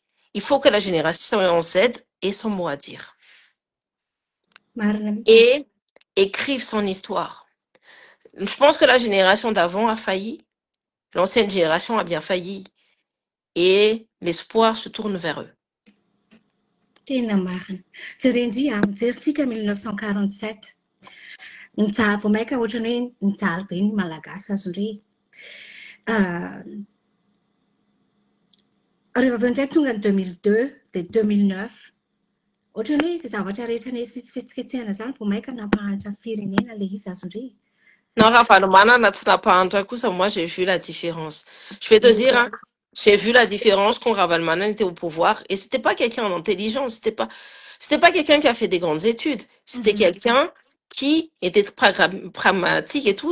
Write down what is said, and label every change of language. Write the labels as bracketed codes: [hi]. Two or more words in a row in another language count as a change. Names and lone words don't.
[fr] Il faut que la génération Z ait son mot à dire [mg] Marina mihitsy. [fr] et écrive son histoire. Je pense que la génération d'avant a failli, l'ancienne génération a bien failli et l'espoir se tourne vers eux. [mg] Tena marina. Jerendry mijery 1947. Nijaly vao maika ohatrany hoe nijaly be ny malagasy azondry. Rehefa avy eo indray tonga ny 2002 dia 2009. Ohatrany hoe izay zavatra rehetra nisy fihetsehana zany vao maika nampahantra firenena ilay izy azondry. [fr] Non, Ravalmana, moi j'ai vu la différence. Je vais te dire, hein, j'ai vu la différence quand Ravalmana était au pouvoir et c'était pas quelqu'un d'intelligent, c'était pas quelqu'un qui a fait des grandes études, c'était quelqu'un qui était pragmatique et tout.